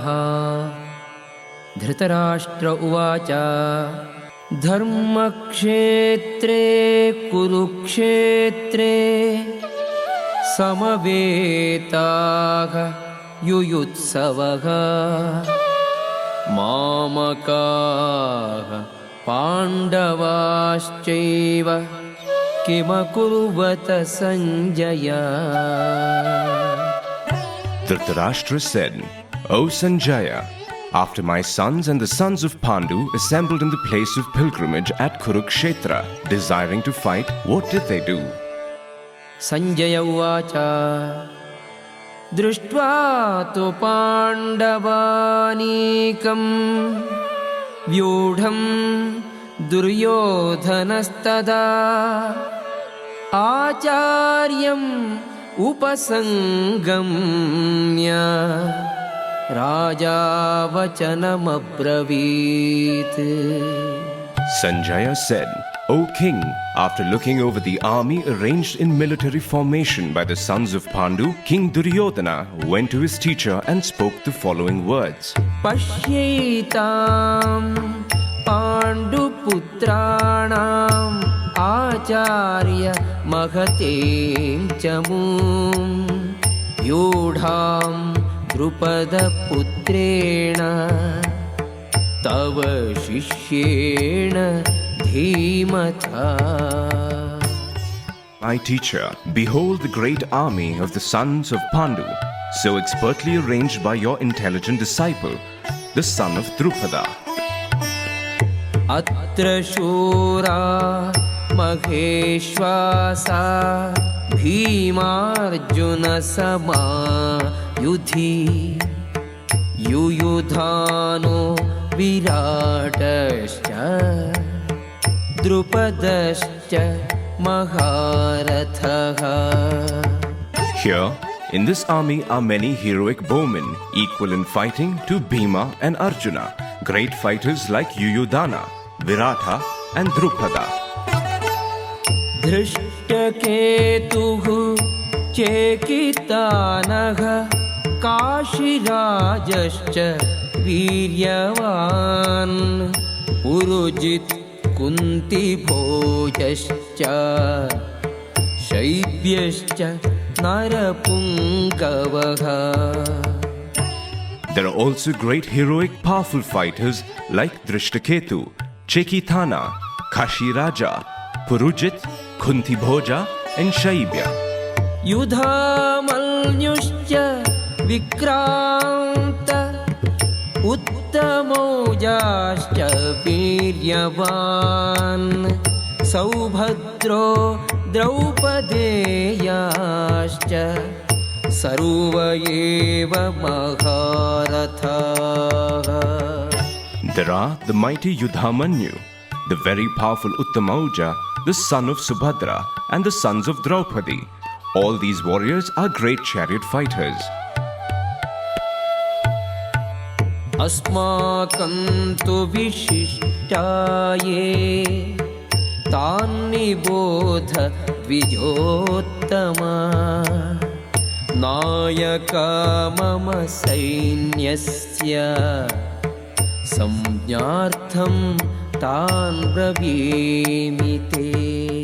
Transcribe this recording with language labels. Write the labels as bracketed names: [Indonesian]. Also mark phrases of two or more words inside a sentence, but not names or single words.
[Sanskrit] धृतराष्ट्र उवाच धर्मक्षेत्रे कुरुक्षेत्रे समवेताः युयुत्सवः मामकाः पाण्डवाश्चैव किमकुर्वत संजय। [English] Dhritarashtra said, O Sanjaya, after my sons and the sons of Pandu assembled in the place of pilgrimage at Kurukshetra, desiring to fight, what did they do? [Sanskrit] सञ्जय उवाच दृष्ट्वा तु पाण्डवानीकं व्यूढं दुर्योधनस्तदा आचार्यम् उपसंगम्य राजा वचनमब्रवीत्। [English] Sanjaya said, O king, after looking over the army arranged in military formation by the sons of Pandu, King Duryodhana went to his teacher and spoke the following words. [Sanskrit] पश्यैतां पाण्डुपुत्राणाम् आचार्य महतीं चमूम् युधम् द्रुपद पुत्रेण तव शिष्येण धीमता. [English] My teacher, behold the great army of the sons of Pandu, so expertly arranged by your intelligent disciple, the son of Drupada. [Sanskrit] अत्र शूरा महेष्वासा भीमार्जुन समा युधि युयुधानो विराटश्च द्रुपदश्च महारथः. [English] Here, in this army are many heroic bowmen, equal in fighting to Bhima and Arjuna, great fighters like Yuyudhana, Viratha and Drupada. [Sanskrit] धृष्टकेतुः चेकितानः काशिराजश्च वीर्यवान् पुरुजित् कुन्ति भोजश्च शैब्यश्च नरपुङ्गवः. [English] There are also great heroic powerful fighters like Drishtaketu, Chekitana, Kashiraja, Purujit, Kunti Bhoja and Shaibya. [Sanskrit] युधामन्युश्च विक्रान्त उत्तमौजाश्च वीर्यवान् सौभद्रो द्रौपदेयाश्च सर्वैव महारथाः. [English] There are the mighty Yudhamanyu, the very powerful Uttamaoja, the son of Subhadra, and the sons of Draupadi. All these warriors are great chariot fighters. [Sanskrit] अस्माकं तु विशिष्टाये तानि बोध द्विजोत्तम नायका मम सैन्यस्य संज्ञार्थं तान् ब्रवीमिते.